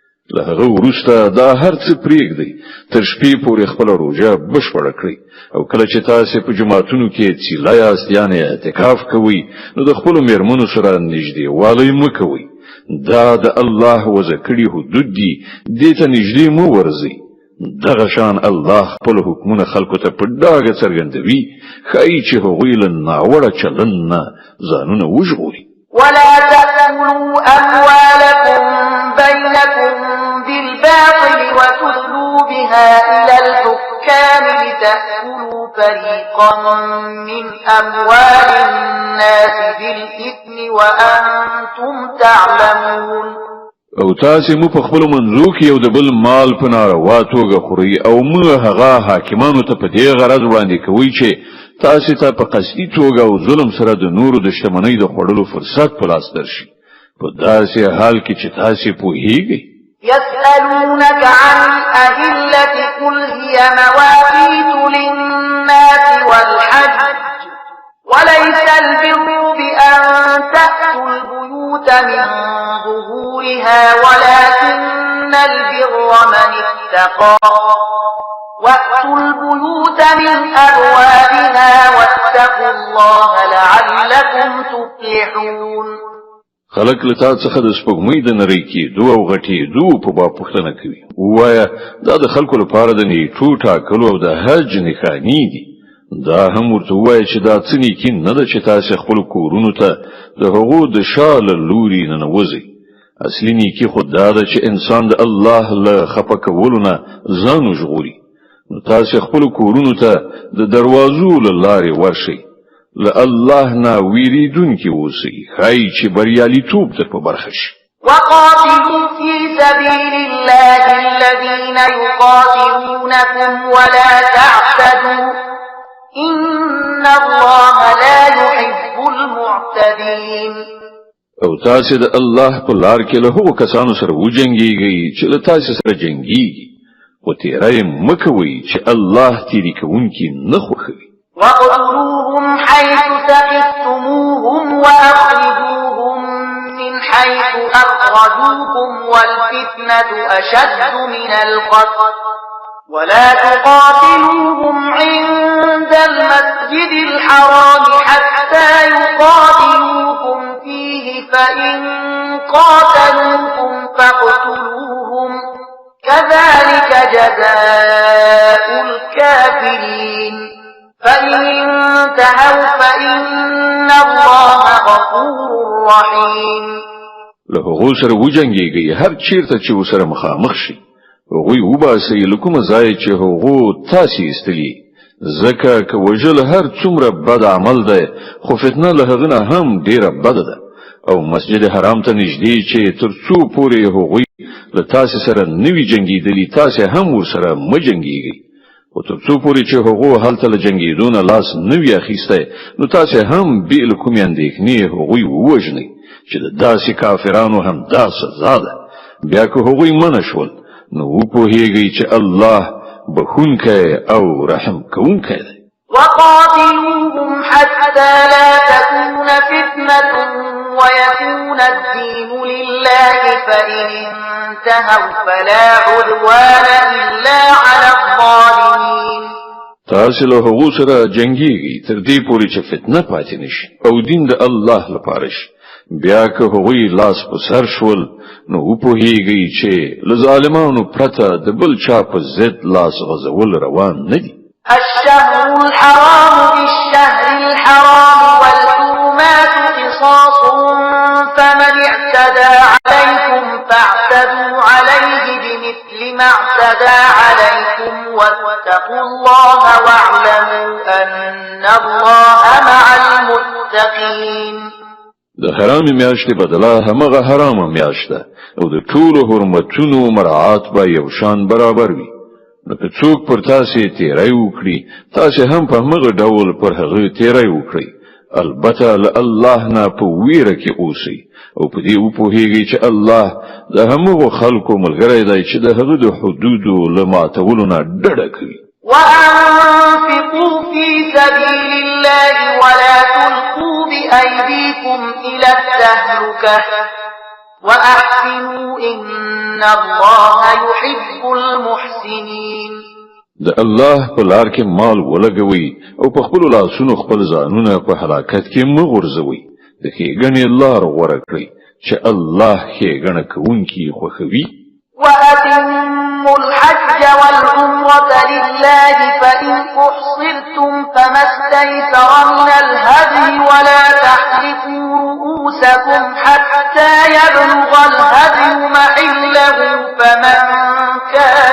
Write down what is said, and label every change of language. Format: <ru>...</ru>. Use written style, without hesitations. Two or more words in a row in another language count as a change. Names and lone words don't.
<ps>له هغه وروسته دا هر څه پرېږدئ تر شپې پورې خپله روژه بشپړه کړئ او کله چې تاسې په جماعتونو کې څیله یاست یعنې اعتکاف کوئ نو د خپلو میرمنو سره نږدېوالی مه کوئ دا د الله وضع کړي حدود دي دې ته نږدې مه ورځئ دغه شان الله خپل حکمونه خلکو ته په ډاګه څرګندوي ښایي چې هغوی له ناوړه چلند نه ځانونه وژغوري</ps> <ar>ولا تأكلوا أموالكم بينكم بالباطل وتدلوا بها إلى الحكام لتأكلوا فريقا من أموال الناس بالإثم وأنتم تعلمون</ar> <ps>او تاسې مو په خپل منځو کې یو د بل مال په ناروا توګه خورئ او موږ هغه حاکمانو ته په دې غرض وړاندې کوي چې تاسې ته په قصدي توګه او ظلم سره د نورو د شتمنۍ د خوړلو فرصت په لاس درشي په داسې حال کې چې تاسې پوهیږئ</ps> <ar>يسألونك عن الأهلة قل هي مواقيت للناس والحج وليس البر بأن تأتوا البيوت من ظهورها ولكن البر من اتقى وأتوا البيوت من أبوابها واتقوا الله لعلكم تفلحون</ar> <ps>خلق لتا څخه د سپوږمۍ د نری کېدو او غټېدو په باب پوښتنه کوي ووایه دا د خلکو لپاره د نیټو ټاکلو او د حج نښانې دي دا هم ورته ووایه چې دا څه نیکي نه ده چې تاسې خپلو کورونو ته د هغو د شا له لوري ننوځئ اصلي نیکي خو دا ده چې انسان د الله له خفه کولو نه ځان وژغوري نو تاسې خپلو کورونو ته د دروازو له لارې ورشئ له الله نه ویریدونکي اوسئ ښایي چې بریالیتوب در په برخه شي</ps> <ar>وقاتلوا في سبيل الله الذين يقاتلونكم ولا تعتدوا إن الله لا يحب المعتدين</ar> <ps>او تاسې د الله په لار کې له هغو کسانو سره وجنګېږئ چې له تاسې سره جنګېږي خو تیری مه کوئ چې الله تیری کوونکي نه خوښوي</ps> <ar>وَاقْتُلُوهُمْ حَيْثُ ثَقِفْتُمُوهُمْ وَأَخْرِجُوهُمْ مِنْ حَيْثُ أَخْرَجُوكُمْ وَالْفِتْنَةُ أَشَدُّ مِنَ الْقَتْلِ وَلَا تُقَاتِلُوهُمْ عِندَ الْمَسْجِدِ الْحَرَامِ حَتَّى يُقَاتِلُوكُمْ فِيهِ فَإِنْ قَاتَلُوكُمْ فَاقْتُلُوهُمْ كَذَلِكَ جَزَاءُ الْكَافِرِينَ فَإِنْ انْتَهَوْا فَإِنَّ اللَّهَ غَفُورٌ رَحِيمٌ</ar> <ps>له هغو سره وجنګېږئ هر چیرته چې ورسره مخامخ شي هغوی وباسئ له کومه ځایه چې هغو تاسې ایستلي ځکه که وژل هر څومره بد عمل دی خو فتنه له هغه نه هم ډېره بده ده او مسجد حرام ته نږدې چې تر څو پورې هغوی له تاسې سره نه وي جنګېدلي تاسې هم ورسره مه جنګېږئ خو تر څو پورې چې هغو هلته له جنګېدو نه لاس نه وي اخیستی نو تاسې هم بې له کومې اندېښنې هغوی ووژنئ چې د داسې کافرانو هم دا سزا ده بیا که هغوی منع شول نو وپوهیږئ چې الله بخونکی او رحم کوونکی دی</ps> <ar>وقاتلوهم حتى لا تكون فتنة ويكون الدين لله فإن انتهوا فلا عدوان إلا على الظالمين</ar> <ps>تاسې له هغو سره جنګېږئ تر دې پورې چې فتنه پاتې نشي او دین د الله لپاره شي بیا که هغوی لاس په سر شول نو وپوهیږئ چې له ظالمانو پرته د بل چا په ضد لاس غځول روان نه دي</ps> <ar>الشهر الحرام بالشهر الحرام والحرمات قصاص فمن اعتدى عليكم فاعتدوا عليه بمثل ما اعتدى عليكم واتقوا الله واعلموا أن الله مع المتقين</ar> <ps>د حرام میاشتې بدله همغه حرامه میاشت ده او د ټولو حرمتونو مراعات به یو شان برابر وي نو که څوک پر تاسې تیری وکړي تاسې هم په همغه ډول پر هغه تیری وکړئ البته له الله نه په ویره کې اوسئ او په دې وپوهیږئ چې الله د همغو خلکو ملګری دی چې د هغه د حدودو له ماتولو نه ډډه کوي</ps> <ar>وأنفقوا في سبيل الله ولا تلقوا بأيديكم إلى التهلكة وأحسنوا إن الله يحب المحسنين.</ar> <ps>د الله په لار کې مال ولګوي او په خپل لاسونو خپل ځانونه په هلاکت کې مغورځوي. د ښېګڼې لار غوره کړئ چې الله ښېګڼه کوونکي خوښوي.</ps> <ar>وأتموا الحج والعمرة لله فإن أحصرتم فما استيسر من الهدي ولا تحلقوا رؤوسكم حتى يبلغ الهدي محله فمن كان</ar>